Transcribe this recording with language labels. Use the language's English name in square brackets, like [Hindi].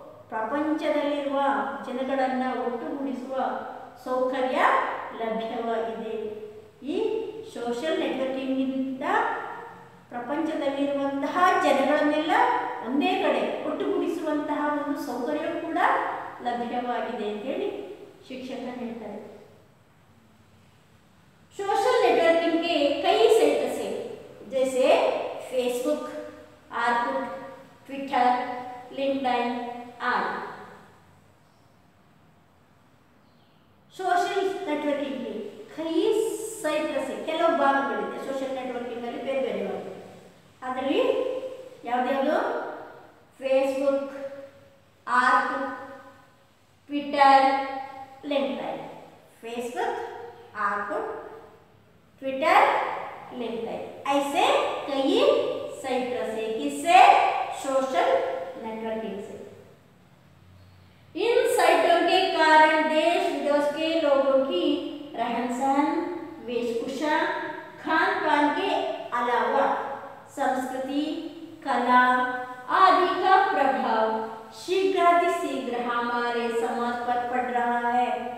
[Kannada] ಪ್ರಪಂಚದಲ್ಲಿರುವ ಜನಗಳನ್ನು ಒಟ್ಟುಗೂಡಿಸುವ ಸೌಕರ್ಯ ಲಭ್ಯವಾಗಿದೆ. ಈ ಸೋಷಿಯಲ್ ನೆಟ್ವರ್ಕಿಂಗ್ನಿಂದ ಪ್ರಪಂಚದಲ್ಲಿರುವಂತಹ ಜನಗಳನ್ನೆಲ್ಲ ಒಂದೇ ಕಡೆ ಒಟ್ಟುಗೂಡಿಸುವಂತಹ ಒಂದು ಸೌಕರ್ಯ ಕೂಡ ಲಭ್ಯವಾಗಿದೆ ಅಂತೇಳಿ ಶಿಕ್ಷಕರು ಹೇಳ್ತಾರೆ. [Hindi] सोशल नेटवर्किंग के कई साइट्स हैं जैसे फेसबुक, ऑर्कुट, ट्विटर, लिंक्डइन आदि. सोशल नेटवर्किंग के कई साइट्स हैं. [Kannada] ಕೆಲವು ಭಾಗಗಳಿದೆ ಸೋಷಿಯಲ್ ನೆಟ್ವರ್ಕಿಂಗ್ ಅಲ್ಲಿ ಬೇರೆ ಬೇರೆ ಭಾಗ. ಅದರಲ್ಲಿ ಯಾವ್ದು Facebook, Orkut, Twitter, LinkedIn. [Hindi] Facebook, Orkut, Twitter, LinkedIn ऐसे कई साइट्स है. किससे? सोशल नेटवर्किंग से. इन साइटों के कारण देश विदेश के लोगों की रहन सहन, वेशभूषा, खान पान के अलावा संस्कृति, कला आदि का प्रभाव शीघ्र हमारे समाज पर पड़ रहा है.